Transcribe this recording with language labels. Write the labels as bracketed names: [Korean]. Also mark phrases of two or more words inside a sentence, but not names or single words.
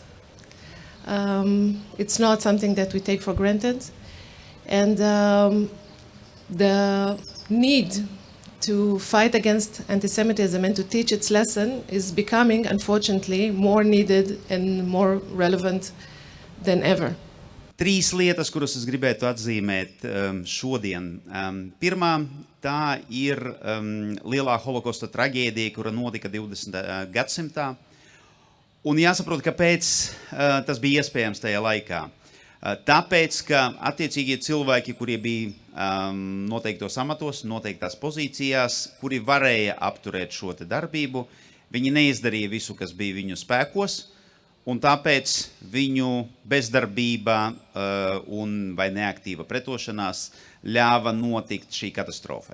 [English] It's not something that we take for granted. And the need to fight against anti-Semitism and to teach its lesson is becoming, unfortunately, more needed and more relevant than ever. [Latvian] Trīs lietas, kuras es gribētu atzīmēt šodien. Pirmā, tā ir Lielā Holokosta traģēdija, kura notika 20. gadsimtā. Un jāsaprot, kāpēc tas bija iespējams tajā laikā. Tāpēc, ka attiecīgie cilvēki, kuri bija noteiktos amatos, noteiktās pozīcijās, kuri varēja apturēt šo te darbību, viņi neizdarīja visu, kas bija viņu spēkos, un tāpēc viņu bezdarbība vai neaktīva pretošanās ļāva notikt šī katastrofai.